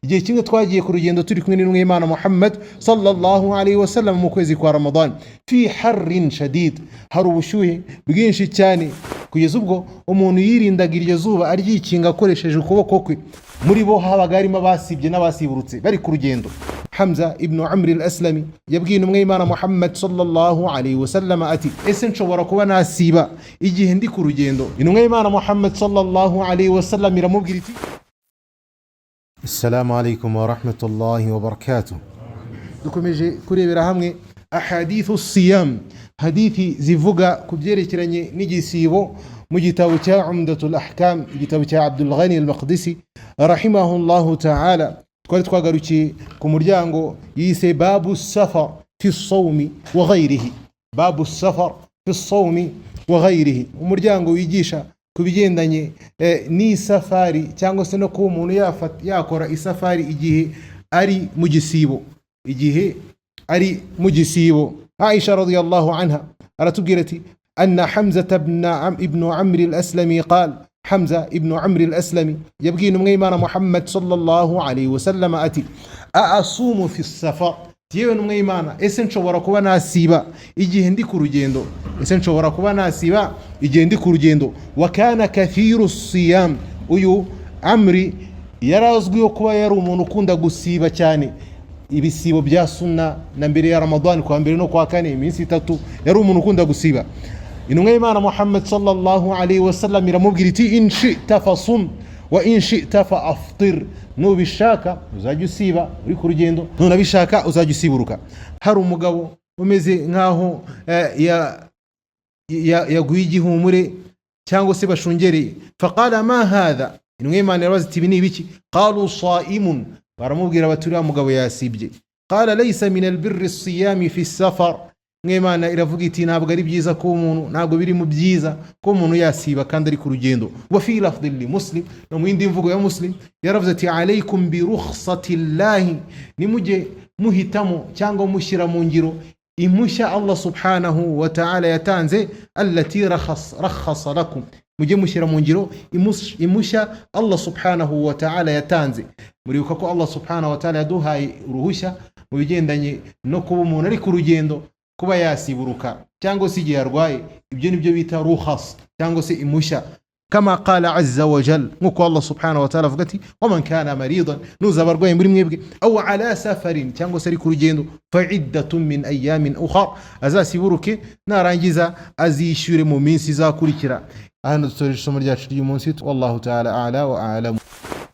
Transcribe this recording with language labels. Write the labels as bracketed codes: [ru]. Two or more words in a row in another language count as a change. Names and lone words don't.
[rw] igihe kimwe twagiye ku rugendo turi kumwe n'intumwa y'Imana Muhammad [ar] صلى الله عليه وسلم [rw] mu kwezi kwa Ramadan [ar] في حر شديد, [rw] hari ubushyuhe bwinshi cyane kugeza ubwo umuntu yirindaga iryo zuba aryikinga akoresheje ukuboko kwe. Muri bo habaga harimo abasibye n'abasiburutse bari ku rugendo. Hamza ibn Amr al-Aslami yabwiye intumwa y'Imana Muhammad [ar] صلى الله عليه وسلم [rw] ati, ese nshobora kuba nasiba igihe ndi ku rugendo? Intumwa y'Imana [ar] Muhammad صلى الله عليه وسلم [rw] iramubwira iti, [ar] السلام عليكم ورحمة الله وبركاته. [rw] Dukomeje kurebera hamwe [ar] أحاديث صيام, [rw] hadithi zivuga ku byerekeranye n'igisibo mu gitabo cya Umdatul Ahkam, igitabo cya Abdul Ghani al-Maqdisi [ar] رحمه الله تعالى. [rw] Twari twagarukiye ku muryango yise [ar] باب سفر في صوم وغيره, باب سفر في صوم وغيره, [rw] umuryango wigisha kubigendanye n'isafari cyangwa se no kuba umuntu yakora isafari igihe ari mu gisibo, igihe ari mu gisibo. Aisha radiyallahu anha aratubwira ati, [ar] أن حمزة بن عمرو الأسلمي قال, [rw] Hamza ibn Amr al-Aslami yabwiye intumwa y'Imana Muhammad [ar] صلى الله عليه وسلم [rw] ati, [ar] أأصوم في سفر, [rw] yewe intumwa y'Imana, ese nshobora kuba nasiba igihe ndi ku rugendo? Ese nshobora kuba nasiba igihe ndi ku rugendo? [ar] وكان كثير صيام, [rw] uyu Amri yarazwiho kuba yari umuntu ukunda gusiba cyane ibisibo bya sunna na mbere ya Ramadan, kwa mbere no kwa kane, iminsi itatu yari umuntu ukunda gusiba. Intumwa y'Imana Muhammad [ar] صلى الله عليه وسلم [rw] iramubwira iti, [ar] إن شئت فصم وإن شئت فأفطر, [rw] nubishaka uzajya usiba uri ku rugendo, nunabishaka uzajya usiburuka. Hari umugabo umeze nkaho yaguye igihumure cyangwa se bashungereye. [ar] فقال ما هذا, [rw] intumwa y'Imana irabaza iti, ibi ni ibiki? [ar] قالوا صائم, [rw] baramubwira bati uriya mugabo yasibye. [ar] قال ليس من البر الصيام في السفر, [rw] Imana iravuga iti, ntabwo ari byiza ko umuntu, ntabwo biri mu byiza ko umuntu yasiba kandi ari ku rugendo. [ar] وفي لفظ لمسلم, [rw] no mu yindi mvugo ya Muslim yaravuze ati, [ar] عليكم برخصة الله, [rw] nimujye muhitamo cyangwa mushyira mu ngiro impushya Allah [ar] سبحانه وتعالى [rw] yatanze, [ar] التي رخص لكم, [rw] mujye mushyira mu ngiro impushya Allah [ar] سبحانه وتعالى [rw] yatanze. Muribuka ko Allah [ar] سبحانه وتعالى [rw] yaduhaye uruhushya mu bigendanye no kuba umuntu ari ku rugendo, kuba yasiburuka cyangwa se igihe arwaye. Ibyo nibyo bita rukhas cyangwa se impushya. [ar] كما قال عز وجل, nkuko Allah سبحانه وتعالى [rw] avuga ati, [ar] ومن كان مريضا, [rw] nuzaba arwaye muri mwebwe, [ar] أو على سفر, [rw] cyangwa se ari ku rugendo, [ar] فعدة من أيام أخر, [rw] azasiburuke narangiza azishyure mu minsi izakurikira. Aha dusoreje isomo ryacu ry'umunsi. [ar] والله تعالى أعلى وأعلم.